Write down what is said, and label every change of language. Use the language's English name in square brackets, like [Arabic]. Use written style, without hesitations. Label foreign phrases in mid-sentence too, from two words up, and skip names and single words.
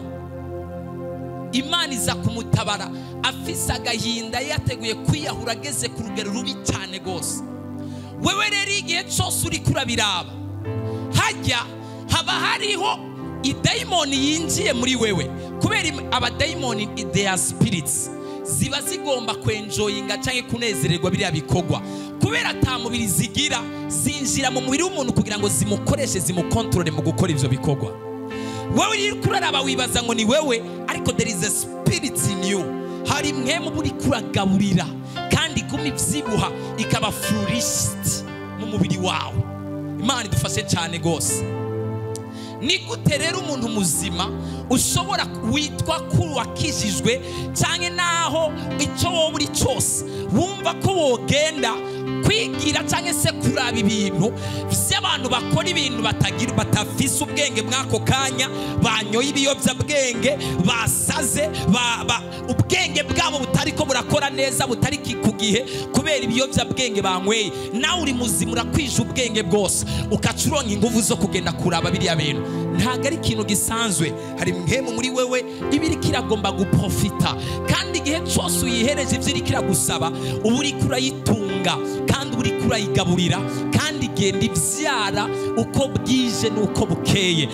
[Rundi] Imana iza kumutabara, afise agahinda, yateguye kwiyahura, ageze ku rugero rubi cyane gose. Wewe rero igihe cyose uri kurabiraba, hajya haba hariho idayimoni yinjiye muri wewe, kubera abadayimoni [English] their spirits [Rundi] ziba zigomba kwenjoyinga cyangwa kunezererwa biriya bikogwa, kubera atamubiri zigira, zinjira mu mubiri w'umuntu kugira ngo zimukoreshe, zimukontrole mu gukora ivyo bikogwa. Wewe uri kuraraba wibaza ngo ni wewe, ariko [English] there is a spirit in you. [Rundi] Hari mwemu buri kuragaburira kandi iguma ivyibuha ikaba flourished mu mubiri wawe. Imana idufashe cyane gose. Ni gute rero umuntu muzima ushobora witwa kuri wakijijwe cyane naho icyo wowe uri cyose wumva ko wogenda kwigira cyangwa se kuraba ibintu by'abantu bakora ibintu batafise ubwenge mwako kanya, banyoye ibiyobyabwenge, basaze, ubwenge bwabo butari ko burakora neza, butari ku gihe kubera ibiyobyabwenge banyweye. Nawe uri muzima urakwije ubwenge bwose ukacuronka ingufu zo kugenda kuraba biriya bintu. Ntago ari ikintu gisanzwe, hari mwemu muri wewe ibiri kiragomba guprofita, kandi igihe cyose uyihereje ivyiri kiragusaba uba uri kurayitunga kandi uri kurayigaburira, kandi igenda ivyara uko bwije nuko bukeye.